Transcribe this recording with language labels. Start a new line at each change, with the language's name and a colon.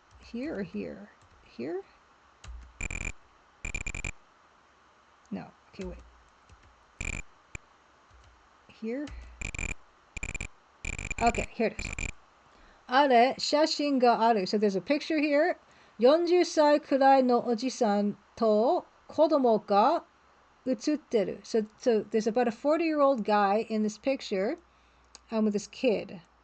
English: Here or here? Here? No. Okay, wait. Here? Okay, here it is.
Japanese: Are, shashin ga aru.
English: So there's a picture here.
Japanese: 40歳くらいのおじさんと子供が写ってる.
English: So there's about a 40-year-old guy in this picture with this kid.